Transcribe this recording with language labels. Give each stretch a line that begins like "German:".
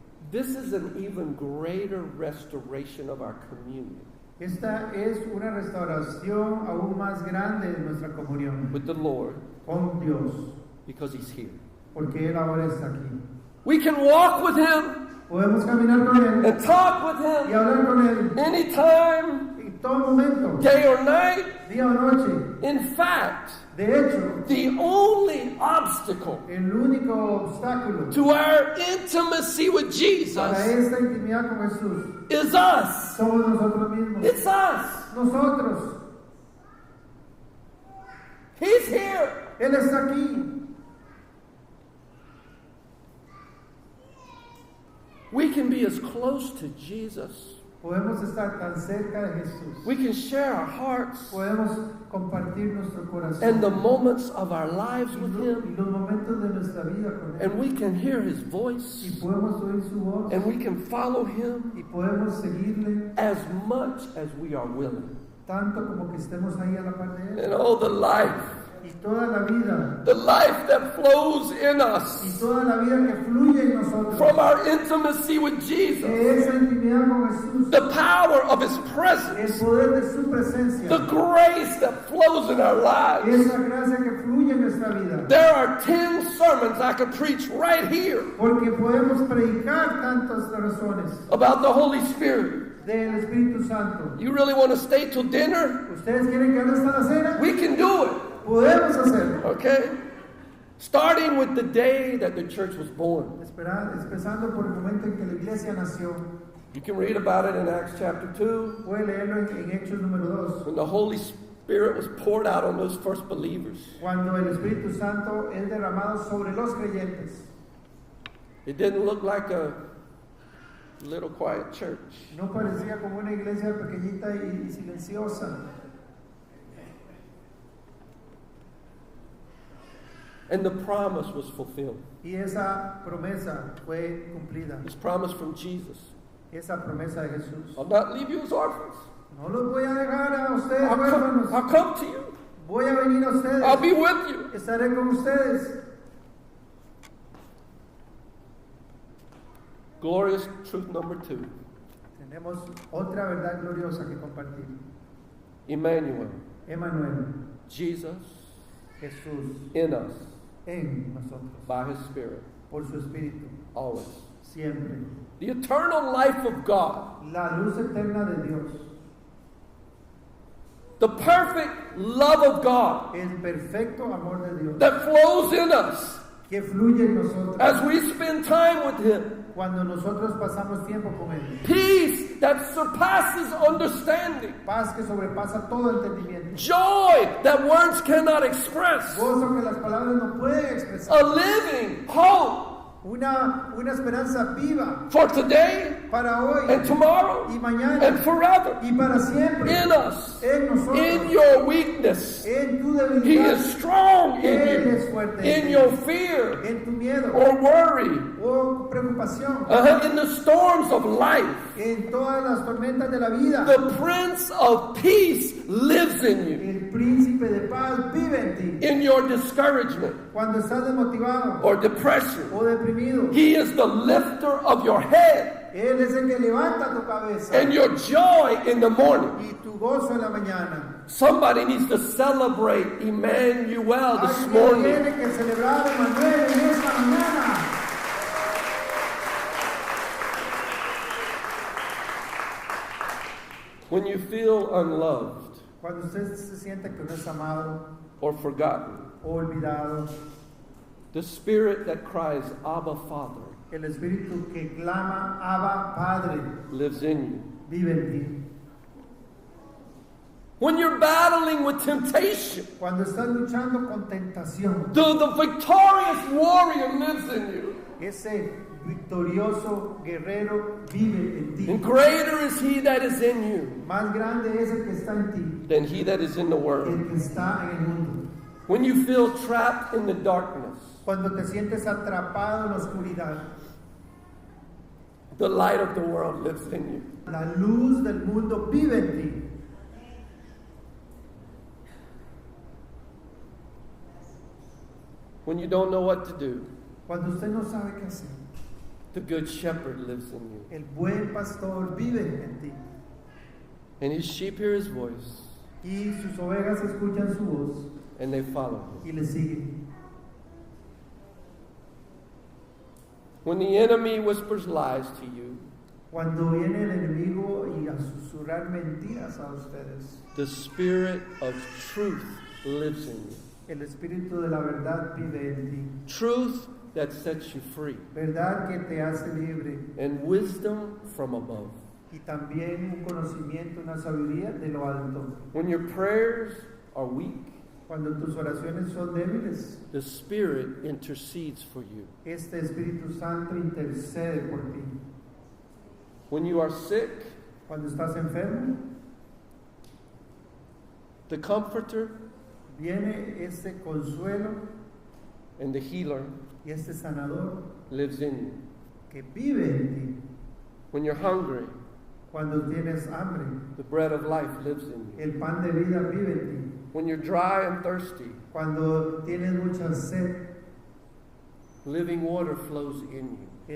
English: This is an even greater restoration of our communion
Spanish: Esta es una restauración aún más grande de nuestra comunión
English: with the Lord
Spanish: con Dios,
English: because He's here.
Spanish: porque Él ahora está aquí.
English: We can walk with Him
Spanish: Podemos caminar con Él
English: and talk with
Spanish: y
English: Him
Spanish: hablar con Él
English: anytime,
Spanish: en todo momento,
English: day or night.
Spanish: día o noche.
English: In fact,
Spanish: De hecho,
English: the only obstacle
Spanish: el único obstáculo
English: to our intimacy with
Spanish: para
English: Jesus
Spanish: esta intimidad con Jesús
English: is us.
Spanish: somos nosotros mismos.
English: It's us.
Spanish: Nosotros.
English: He's here.
Spanish: Él está aquí.
English: We can be as close to Jesus.
Spanish: Podemos estar tan cerca de Jesús.
English: We can share our hearts
Spanish: Podemos compartir nuestro corazón
English: and the moments of our lives
Spanish: y
English: with
Spanish: y
English: Him.
Spanish: los momentos de nuestra vida con Él.
English: And we can hear His
Spanish: Y
English: voice.
Spanish: podemos oír su voz
English: And we can follow Him
Spanish: y podemos seguirle
English: as much as we are willing.
Spanish: tanto como que estemos ahí a la par de Él.
English: And oh, the life
Spanish: Y toda la vida,
English: that flows in
Spanish: y
English: us
Spanish: toda la vida que fluye en nosotros,
English: from our intimacy with Jesus.
Spanish: de esa intimidad con Jesús,
English: The power of His
Spanish: el
English: presence.
Spanish: poder de su presencia,
English: The grace that flows in our lives.
Spanish: esa gracia que fluye en nuestra vida.
English: There are 10 sermons I could preach right here
Spanish: Porque podemos predicar tantas razones
English: about the Holy Spirit.
Spanish: del Espíritu Santo.
English: You really want to stay till dinner?
Spanish: ¿Ustedes quieren que hable hasta la cena?
English: We can do it.
Spanish: Podemos hacerlo.
English: Okay? Starting with the day that the church was born.
Spanish: Empezando por el momento en que la iglesia nació.
English: You can read about it in Acts chapter 2
Spanish: Puede leerlo en Hechos número 2.
English: when the Holy Spirit was poured out on those first believers.
Spanish: Cuando el Espíritu Santo es derramado sobre los creyentes.
English: It didn't look like a little quiet church.
Spanish: No parecía como una iglesia pequeñita y silenciosa.
English: And the promise was fulfilled.
Spanish: Y esa promesa fue cumplida.
English: This promise from Jesus.
Spanish: Esa promesa de Jesús.
English: I'll not leave you as orphans.
Spanish: No los voy a dejar a ustedes
English: I'll
Spanish: huérfanos.
English: come to you.
Spanish: Voy a venir a ustedes.
English: I'll be with you.
Spanish: Estaré con ustedes.
English: Glorious truth number 2.
Spanish: Tenemos otra verdad gloriosa que compartir.
English: Emmanuel,
Spanish: Emmanuel,
English: Jesus
Spanish: Jesús
English: in us
Spanish: en nosotros,
English: by His Spirit,
Spanish: por su Espíritu,
English: always.
Spanish: siempre.
English: The eternal life of God,
Spanish: La luz eterna de Dios,
English: the perfect love of God
Spanish: el perfecto amor de Dios,
English: that flows in us
Spanish: que fluye en nosotros
English: as we spend time with Him.
Spanish: cuando nosotros pasamos tiempo con Él.
English: Peace that surpasses understanding.
Spanish: Paz que sobrepasa todo entendimiento.
English: Joy that words cannot express.
Spanish: Gozo que las palabras no pueden expresar.
English: A living hope
Spanish: Una esperanza viva
English: for today
Spanish: para hoy
English: and tomorrow
Spanish: y mañana
English: and forever.
Spanish: y para siempre.
English: In us,
Spanish: En nosotros.
English: in your weakness.
Spanish: En tu
English: He
Spanish: debilidad.
English: is strong in
Spanish: Él es
English: you,
Spanish: fuerte
English: in
Spanish: ti.
English: your fear
Spanish: En tu miedo
English: or worry,
Spanish: o preocupación.
English: in the storms of life.
Spanish: En todas las tormentas de la vida.
English: The Prince of Peace lives in you.
Spanish: El príncipe de paz vive en ti.
English: In your discouragement
Spanish: Cuando estás desmotivado
English: or depression,
Spanish: o deprimido,
English: He is the lifter of your head
Spanish: Él es el que levanta tu cabeza
English: and your joy in the morning.
Spanish: y tu gozo en la mañana.
English: Somebody needs to celebrate Emmanuel this
Spanish: Alguien
English: morning.
Spanish: tiene que celebrar a Emmanuel en esta mañana.
English: When you feel unloved
Spanish: Cuando usted se siente que no es amado
English: or forgotten,
Spanish: o olvidado,
English: the spirit that cries, Abba, Father,
Spanish: el espíritu que clama, Abba, Padre,
English: lives in you.
Spanish: vive en ti.
English: When you're battling with temptation,
Spanish: Cuando estás luchando con tentación,
English: the victorious warrior lives in you.
Spanish: ese victorioso guerrero vive en ti.
English: And greater is he that is in you
Spanish: Más grande es el que está en ti,
English: than he that is in the
Spanish: el
English: world.
Spanish: que está en el mundo.
English: When you feel trapped in the darkness,
Spanish: Cuando te sientes atrapado en la oscuridad,
English: the light of the world lives in you.
Spanish: la luz del mundo vive en ti.
English: When you don't know what to do,
Spanish: Cuando usted no sabe qué hacer,
English: the good shepherd lives in you.
Spanish: el buen pastor vive en ti.
English: And his sheep hear his voice,
Spanish: Y sus ovejas escuchan su voz
English: and they follow him.
Spanish: y le siguen.
English: When the enemy whispers lies to you,
Spanish: Cuando viene el enemigo y a susurrar mentiras a ustedes,
English: the spirit of truth lives in you.
Spanish: el espíritu de la verdad vive en ti.
English: Truth that sets you free,
Spanish: Verdad que te hace libre.
English: and wisdom from above.
Spanish: Y también un conocimiento, una sabiduría de lo alto.
English: When your prayers are weak,
Spanish: Cuando tus oraciones son débiles,
English: the Spirit intercedes for you.
Spanish: este Espíritu Santo intercede por ti.
English: When you are sick,
Spanish: Cuando estás enfermo,
English: the Comforter
Spanish: viene este consuelo
English: and the Healer
Spanish: y este sanador
English: lives in you.
Spanish: que vive en ti.
English: When you're hungry,
Spanish: Cuando tienes hambre,
English: the bread of life lives in you.
Spanish: el pan de vida vive en ti.
English: When you're dry and thirsty,
Spanish: Cuando tienes mucha sed,
English: living water flows in you.